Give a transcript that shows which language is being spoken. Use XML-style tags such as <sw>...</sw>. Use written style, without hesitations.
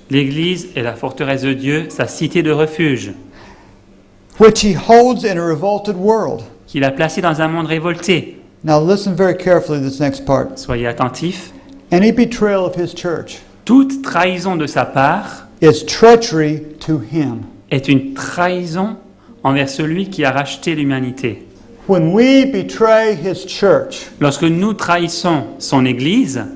<fr>l'Église est la forteresse de Dieu, sa cité de refuge,</fr> <en>which he holds in a revolted world.</en> <fr>qu'il a placée dans un monde révolté.</fr> <en>Now listen very carefully to this next part.</en> <fr>Soyez attentifs.</fr> <en>Any betrayal of his church</en> <fr>Toute trahison de sa part</fr> <en>is treachery to him.</en> <fr>est une trahison envers celui qui a racheté l'humanité.</fr> <en>When we betray his church,</en> <fr>Lorsque nous trahissons son Église,</fr>